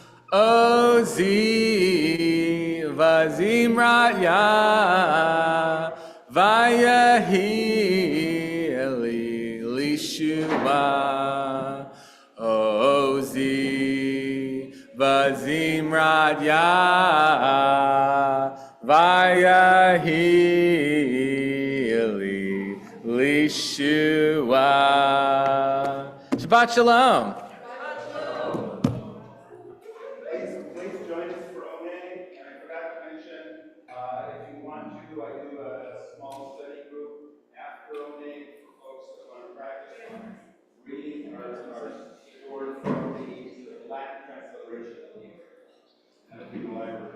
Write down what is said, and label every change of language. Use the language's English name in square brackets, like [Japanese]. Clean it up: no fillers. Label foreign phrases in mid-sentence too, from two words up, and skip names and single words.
[Hebrew] עזי וזמרת יה ויהי לי לישועה. עזי וזמרת יה ויהי לי לישועה. שבת שלום. [English] Please join us for Oneg. And I forgot to mention, if you want to, I do a small study group after Oneg for folks that want to practice on reading our word from the Latin transliteration of the library.